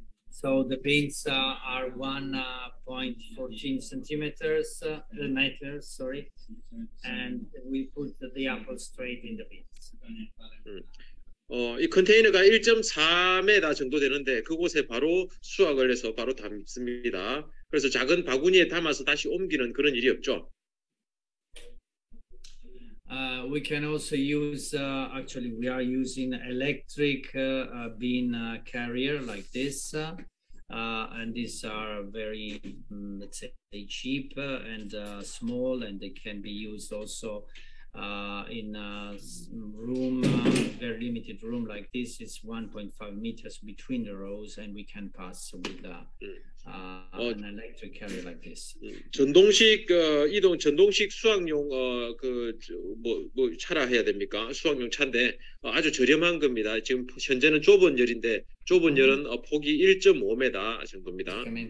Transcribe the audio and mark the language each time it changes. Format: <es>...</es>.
<en>So the beans are 1.14 centimeters, meters, sorry, and we put the apple straight in the beans.</en> <ko>이 컨테이너가 1.4m 정도 되는데 그곳에 바로 수확을 해서 바로 담습니다. 그래서 작은 바구니에 담아서 다시 옮기는 그런 일이 없죠.</ko> <en>We can also use, actually we are using electric bean carrier like this, and these are very, let's say, cheap and small, and they can be used also in a room, very limited room like this, is 1.5 meters between the rows, and we can pass with an electric carrier like this.</en> <ko>전동식 전동식 수확용 뭐 차라 해야 됩니까? 수확용 차인데 아주 저렴한 겁니다. 지금 현재는 좁은 열인데 좁은 열은 폭이 1.5m 정도입니다.</ko>